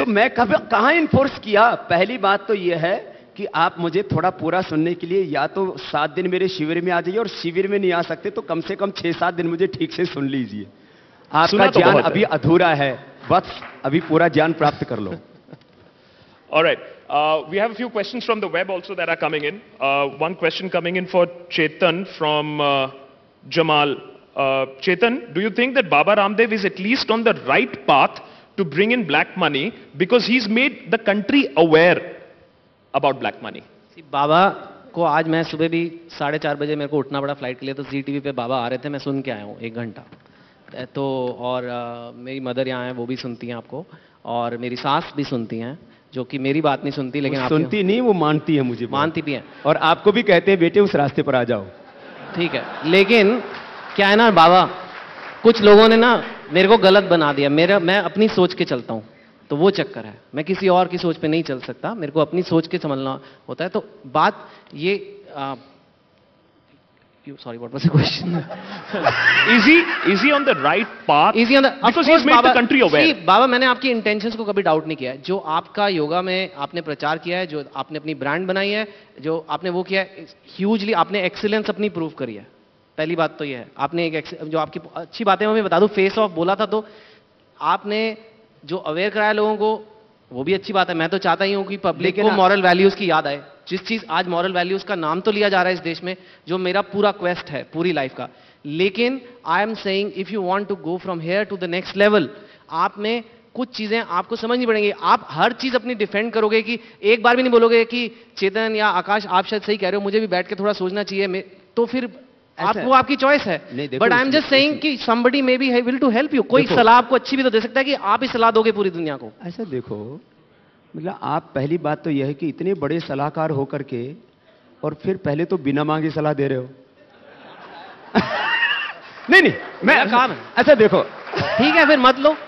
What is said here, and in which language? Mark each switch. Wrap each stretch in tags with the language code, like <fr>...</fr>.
<hi>तो मैं कहां इन्फोर्स किया? पहली बात तो ये है कि आप मुझे थोड़ा पूरा सुनने के लिए या तो 7 दिन मेरे शिविर में आ जाइए, और शिविर में नहीं आ सकते तो कम से कम 6-7 दिन मुझे ठीक से सुन लीजिए. आपका सुना तो ज्ञान बहुत है। अभी अधूरा है, बस अभी पूरा ज्ञान प्राप्त कर लो।</hi> <en>All right. We have a few questions from the web also that are coming in. One question coming in for Chetan from Jamal. Chetan, do you think that Baba Ramdev is at least on the right path to bring in black money because he's made the country aware about black money?</en> <hi>बाबा को आज मैं सुबह भी 4:30 बजे मेरे को उठना पड़ा फ्लाइट के लिए, तो जी टीवी पे बाबा आ रहे थे, मैं सुन के आया हूँ 1 घंटा। तो और मेरी मदर यहाँ है, वो भी सुनती हैं आपको, और मेरी सास भी सुनती हैं, जो कि मेरी बात नहीं सुनती, लेकिन वो आपकी सुनती नहीं, वो मानती है मुझे, मानती भी हैं। और आपको भी कहते हैं बेटे उस रास्ते पर आ जाओ। ठीक है, लेकिन क्या है ना बाबा, कुछ लोगों ने ना मेरे को गलत बना दिया। मैं अपनी सोच के चलता हूँ, तो वो चक्कर है। मैं किसी और की सोच पे नहीं चल सकता, मेरे को अपनी सोच के समझना होता है। तो बात ये</hi> <en>sorry, what was the question? Is he on the right path? Is he on the, Because he's made the country aware.</en> <hi>See, बाबा, मैंने आपकी इंटेंशंस को कभी डाउट नहीं किया है। जो आपका योगा में आपने प्रचार किया है, जो आपने अपनी ब्रांड बनाई है, जो आपने वो किया है, ह्यूजली आपने एक्सीलेंस अपनी प्रूव करी है। पहली बात तो ये है, आपने एक जो आपकी अच्छी बातें मैं बता दूं, फेस ऑफ बोला था, तो आपने जो अवेयर कराया लोगों को, वो भी अच्छी बात है। मैं तो चाहता ही हूं कि पब्लिक को मॉरल वैल्यूज की याद आए। जिस चीज आज मॉरल वैल्यूज का नाम तो लिया जा रहा है इस देश में, जो मेरा पूरा क्वेस्ट है पूरी लाइफ का, लेकिन</hi> <en>I am saying if you want to go from here to the next level,</en> <hi>आप में कुछ चीजें आपको समझनी पड़ेंगी। आप हर चीज अपनी डिफेंड करोगे कि एक बार भी नहीं बोलोगे कि चेतन या आकाश आप शायद सही कह रहे हो, मुझे भी बैठ के थोड़ा सोचना चाहिए, तो फिर वो आपकी चॉइस है।</hi> <en>But I am just saying कि somebody may be able to help you।</en> <hi>कोई सलाह आपको अच्छी भी तो दे सकता है कि आप ही सलाह दोगे पूरी दुनिया को। ऐसा देखो, मतलब आप पहली बात तो यह है कि इतने बड़े सलाहकार होकर के और फिर पहले तो बिना मांगे सलाह दे रहे हो। नहीं मेरा काम है। ऐसा देखो, ठीक है फिर मत लो।</hi>